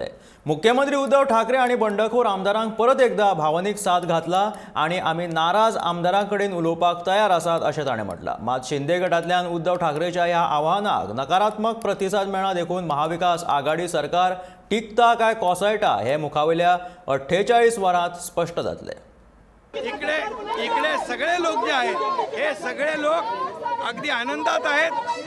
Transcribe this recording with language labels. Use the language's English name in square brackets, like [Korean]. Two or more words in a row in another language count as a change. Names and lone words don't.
[Konkani] मुख्यमंत्री उद्धव ठाकरे आणि बंडखोर आमदारांक परत एकदा भावनीक साथ घातला आणि आम्ही नाराज आमदारांकडेन उलोवपाक तयार आसात अशें ताणें म्हटलां। मात शिंदे गटांतल्यान उद्धव ठाकरेच्या ह्या आव्हानाक नकारात्मक प्रतिसाद मेळ्ळा देखून महाविकास आघाडी सरकार टिकता काय कोसळटा हे मुखावयल्या 48 वरांत स्पष्ट जातले। [Marathi] इकडे सगळे लोक जे आहेत हे सगळे लोक अगदी आनंदात आहेत।